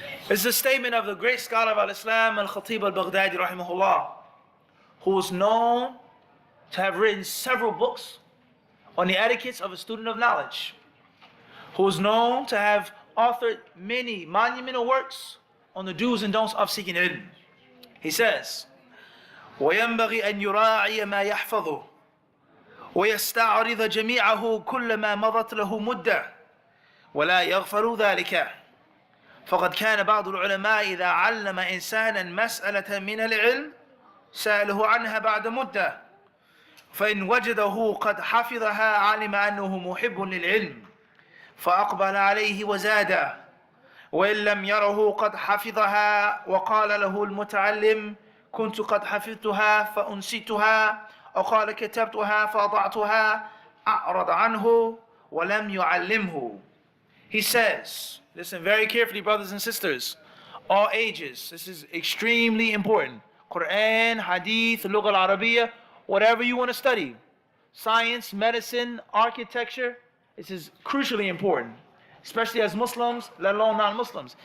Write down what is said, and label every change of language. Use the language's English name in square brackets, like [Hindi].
[English] It's a statement of the great scholar of al-Islam, al-Khatib al-Baghdadi, rahimahullah, who is known to have written several books on the etiquettes of a student of knowledge, who is known to have authored many monumental works on the do's and don'ts of seeking ilm. He says, [Arabic] وَيَنْبَغِي أَنْ يُرَاعِيَ مَا يَحْفَظُهُ ويستعرض جميعه كلما مضت له مدة ولا يغفل ذلك فقد كان بعض العلماء إذا علم إنسانا مسألة من العلم سأله عنها بعد مدة فإن وجده قد حفظها علم أنه محب للعلم فأقبل عليه وزاد وإن لم يره قد حفظها وقال له المتعلم كنت قد حفظتها فأنسيتها أو قال كتبتها فأضعتها أعرض عنه ولم يعلمه. [English] He says, listen very carefully, brothers and sisters, all ages, this is extremely important. Quran, Hadith, Lugha al-Arabiya, whatever you want to study, science, medicine, architecture, this is crucially important, especially as Muslims, let alone non-Muslims.